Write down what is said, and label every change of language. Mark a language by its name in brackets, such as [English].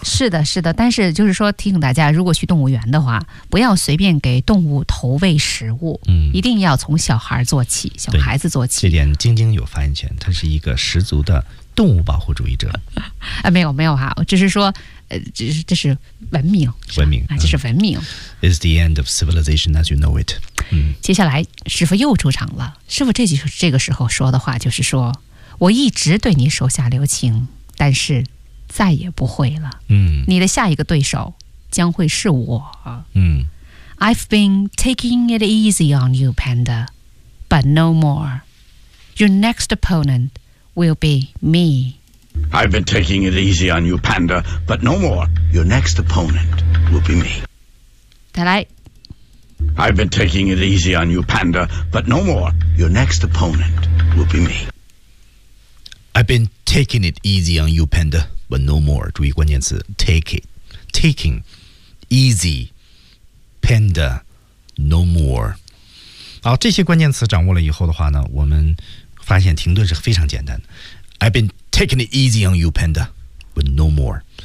[Chinese] 是的是的，但是就是说提醒大家，如果去动物园的话不要随便给动物投喂食物、嗯、一定要从小孩做起，小孩子做起。这点晶晶有发言权，他是一个十足的动物保护主义者。啊，没有没有哈，我只是说这是文明，文明啊，这是文明。 [English] It's the end of civilization as you know it。 [Chinese] 接下来师傅又出场了，师傅这个时候说的话就是说，我一直对你手下留情，但是再也不会了。嗯，你的下一个对手将会是我。嗯 [English] ，I've been taking it easy on you, Panda, but no more. Your next opponent will be me. I've been taking it easy on you, Panda, but no more. Your next opponent will be me. [Chinese] 再来。 [English] I've been taking it easy on you, Panda, but no more. Your next opponent will be me. I've been taking it easy on you, Panda, but no more. [Chinese] 注意关键词 [English] take it, taking, easy, Panda, no more. [Chinese] 好，这些关键词掌握了以后的话呢，我们发现停顿是非常简单的。 [English] I've been taking it easy on you, Panda, but no more.